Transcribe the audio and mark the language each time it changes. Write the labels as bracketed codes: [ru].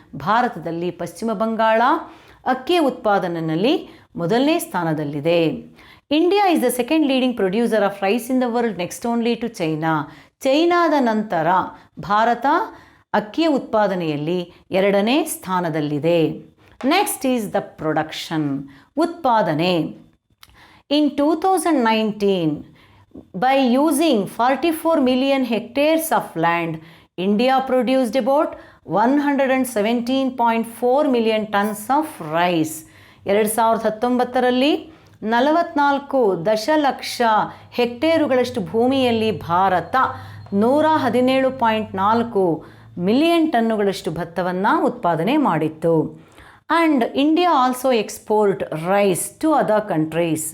[kn] ಭಾರತದಲ್ಲಿ ಪಶ್ಚಿಮ ಬಂಗಾಳ ಅಕ್ಕಿ ಉತ್ಪಾದನೆಯಲ್ಲಿ ಮೊದಲನೇ ಸ್ಥಾನದಲ್ಲಿದೆ. [en] India is the second leading producer of rice in the world, next only to China. [kn] ಚೈನಾದ ನಂತರ ಭಾರತ ಅಕ್ಕಿಯ ಉತ್ಪಾದನೆಯಲ್ಲಿ 2ನೇ ಸ್ಥಾನದಲ್ಲಿದೆ. [en] Next is the production, ಉತ್ಪಾದನೆ. In 2019, by using 44 million hectares of land, India produced about 117.4 million tons of rice. [kn] 2019ರಲ್ಲಿ 44 ದಶಲಕ್ಷ ಹೆಕ್ಟೇರುಗಳಷ್ಟು ಭೂಮಿಯಲ್ಲಿ Bharat 117.4 million ಟನ್ನುಗಳಷ್ಟು ಭತ್ತವನ್ನು ಉತ್ಪಾದನೆ ಮಾಡಿತ್ತು. [en] And India also export rice to other countries.